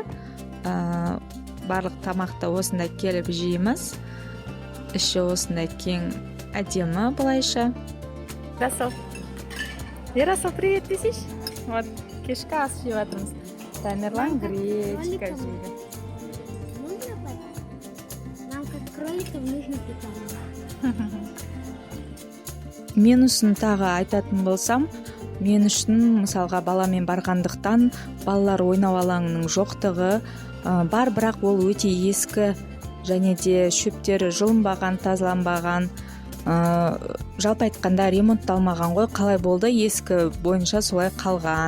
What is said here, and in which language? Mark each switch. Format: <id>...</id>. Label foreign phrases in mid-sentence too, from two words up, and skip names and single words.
<kk>Барлық тамақты осында келіп жейміз. Іші осындай кең, әдемі былайша. Ярослав, привет десейші. Вот кешкі ас жеп жатырмыз. Тамерлан гречка жейді.</kk> <ru>Нам как кроликам нужно питание.</ru> <kk>Менусын тағы айтатын болсам, мен үшін мысалға баламен барғандықтан балалар ойнау алаңының жоқтығы бар, бірақ ол өте ескі және де шөптері жылынбаған, тазаланбаған. Жалпы айтқанда ремонтталмаған ғой, қалай болды, ескі бойынша солай қалған.</kk>